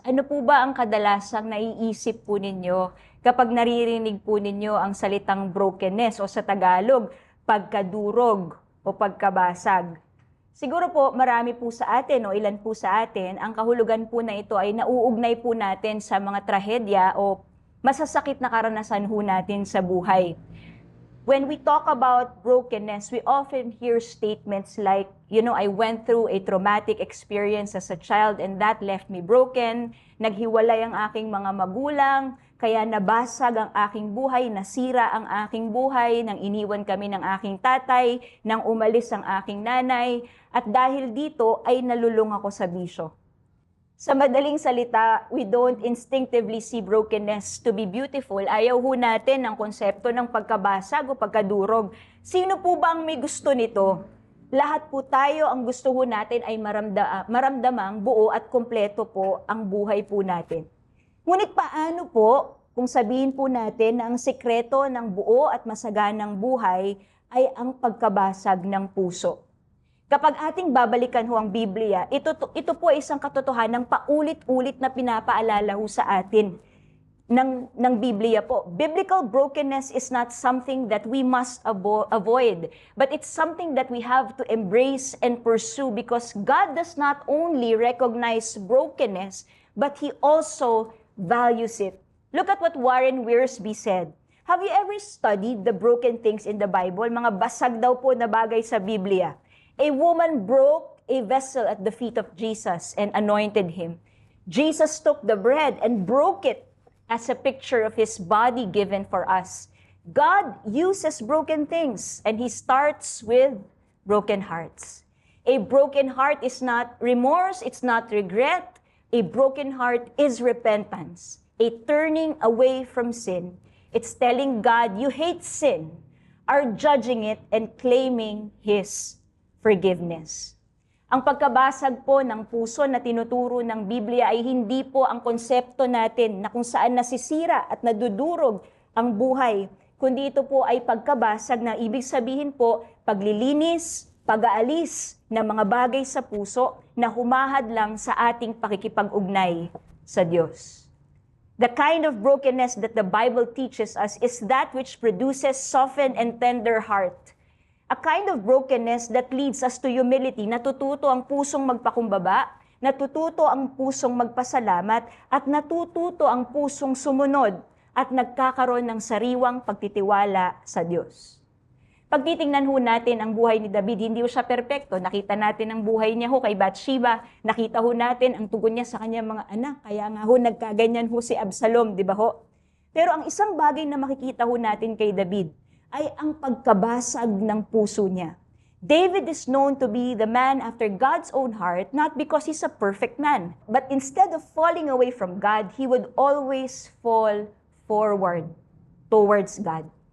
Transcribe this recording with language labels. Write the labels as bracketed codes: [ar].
[tl] Ano po ba ang kadalasang naiisip po ninyo kapag naririnig po ninyo ang salitang brokenness o sa Tagalog, pagkadurog o pagkabasag? Siguro po marami po sa atin o ilan po sa atin, ang kahulugan po na ito ay nauugnay po natin sa mga trahedya o masasakit na karanasan ho natin sa buhay. [en] When we talk about brokenness, we often hear statements like, I went through a traumatic experience as a child and that left me broken. [tl] Naghiwalay ang aking mga magulang, kaya nabasag ang aking buhay, nasira ang aking buhay, nang iniwan kami ng aking tatay, nang umalis ang aking nanay, at dahil dito ay nalulung ako sa bisyo. Sa madaling salita, [en] we don't instinctively see brokenness to be beautiful. [tl] Ayaw ho natin ang konsepto ng pagkabasag o pagkadurog. Sino po ba ang may gusto nito? Lahat po tayo, ang gusto ho natin ay maramdamang buo at kompleto po ang buhay po natin. Ngunit paano po kung sabihin po natin na ang sekreto ng buo at masaganang buhay ay ang pagkabasag ng puso? Kapag ating babalikan ho ang Biblia, ito po ay isang katotohanan ng paulit-ulit na pinapaalala ho sa atin ng Biblia po. [en] Biblical brokenness is not something that we must avoid, but it's something that we have to embrace and pursue because God does not only recognize brokenness, but He also values it. Look at what Warren Wiersbe said. Have you ever studied the broken things in the Bible? [tl] Mga basag daw po na bagay sa Biblia. [en] A woman broke a vessel at the feet of Jesus and anointed him. Jesus took the bread and broke it as a picture of his body given for us. God uses broken things, and he starts with broken hearts. A broken heart is not remorse, it's not regret. A broken heart is repentance, a turning away from sin. It's telling God you hate sin, are judging it, and claiming his forgiveness. [tl] Ang pagkabasag po ng puso na tinuturo ng Biblia ay hindi po ang konsepto natin na kung saan nasisira at nadudurog ang buhay, kundi ito po ay pagkabasag na ibig sabihin po paglilinis, pag-aalis ng mga bagay sa puso na humahad lang sa ating pakikipag-ugnay sa Diyos. [en] The kind of brokenness that the Bible teaches us is that which produces softened and tender heart. A kind of brokenness that leads us to humility. [tl] Natututo ang pusong magpakumbaba, natututo ang pusong magpasalamat, at natututo ang pusong sumunod at nagkakaroon ng sariwang pagtitiwala sa Diyos. Pag titingnan ho natin ang buhay ni David, hindi ho siya perpekto. Nakita natin ang buhay niya ho kay Bathsheba. Nakita ho natin ang tugon niya sa kanyang mga anak. Kaya nga ho nagkaganyan ho si Absalom, di ba ho? Pero ang isang bagay na makikita ho natin kay David ay ang pagkabasag ng puso niya. [en] David is known to be the man after God's own heart, not because he's a perfect man, but instead of falling away from God, he would always fall forward towards God.